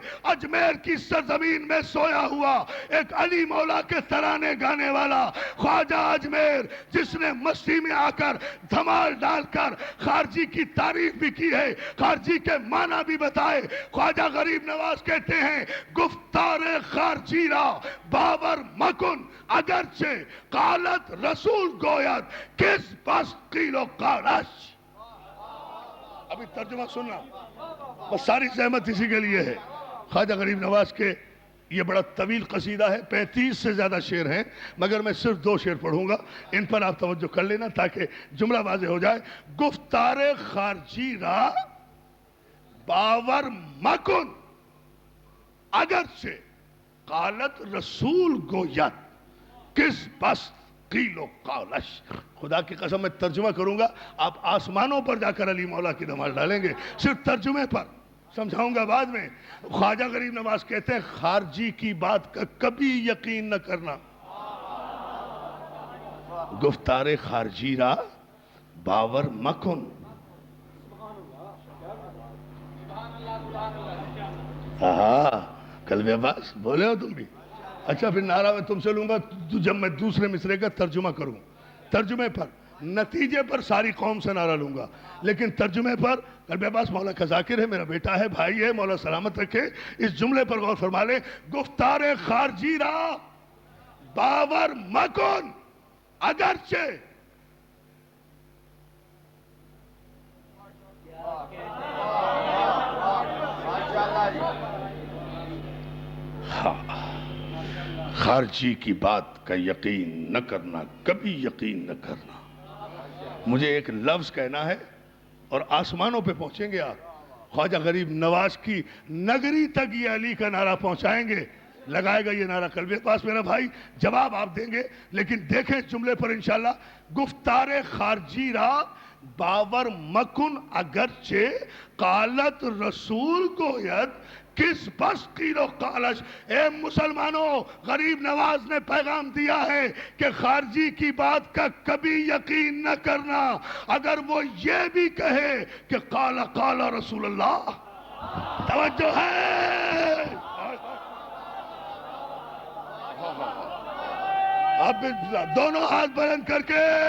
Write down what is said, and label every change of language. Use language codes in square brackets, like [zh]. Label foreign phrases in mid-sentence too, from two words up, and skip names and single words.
[ur] اجمیر کی سرزمین میں سویا ہوا ایک علی مولا کے ترانے گانے والا خواجہ اجمیر، جس نے مستی میں آ کر دھمال ڈال کر خارجی کی تعریف بھی کی ہے، خارجی کے معنی بھی بتائے۔ خواجہ غریب نواز کہتے ہیں، [fa] گفتار خارجی را باور مکن اگرچہ قالت رسول گوید کس بس قیل و قالش۔ [ur] ابھی ترجمہ سننا، بس ساری زحمت اسی کے لیے ہے۔ خواجہ غریب نواز کے یہ بڑا طویل قصیدہ ہے، 35 سے زیادہ شعر ہیں، مگر میں صرف 2 شعر پڑھوں گا، ان پر آپ توجہ کر لینا تاکہ جملہ واضح ہو جائے۔ [fa] گفتار خارجی را باور مکن اگرچہ قالت رسول گوید کس بس قیل و قالش۔ [ur] خدا کی قسم میں ترجمہ کروں گا، آپ آسمانوں پر جا کر علی مولا کی دھمال ڈالیں گے، صرف ترجمے پر سمجھاؤں گا بعد میں۔ خواجہ غریب نواز کہتے ہیں خارجی کی بات کا کبھی یقین نہ کرنا۔ [fa] گفتار خارجی را باور مکن۔ [ur] قلب عباس بولے ہو تم بھی؟ اچھا پھر نعرہ میں تم سے لوں گا جب میں دوسرے مصرے کا ترجمہ کروں، ترجمے پر، نتیجے پر ساری قوم سے نعرہ لوں گا، لیکن ترجمے پر قلب عباس مولا کا ذاکر ہے، میرا بیٹا ہے، بھائی ہے، مولا سلامت رکھے، اس جملے پر غور فرما لیں۔ [fa] گفتار خارجی را باور مکن اگرچہ [ur] خارجی کی بات کا یقین نہ کرنا، کبھی یقین نہ کرنا۔ مجھے ایک لفظ کہنا ہے اور آسمانوں پہ پہنچیں گے آپ، خواجہ غریب نواز کی نگری تک یہ علی کا نعرہ پہنچائیں گے، لگائے گا یہ نعرہ قلب عباس میرا بھائی، جواب آپ دیں گے، لیکن دیکھیں اس جملے پر انشاءاللہ۔ [fa] گفتار خارجی را باور مکن اگرچہ قالت رسول گوید کس بس قیل و قالش۔ [ur] اے مسلمانوں، غریب نواز نے پیغام دیا ہے کہ خارجی کی بات کا کبھی یقین نہ کرنا، اگر وہ یہ بھی کہے کہ [ar] قال قال رسول اللہ۔ [ur] توجہ ہے، اب دونوں ہاتھ بلند کر کے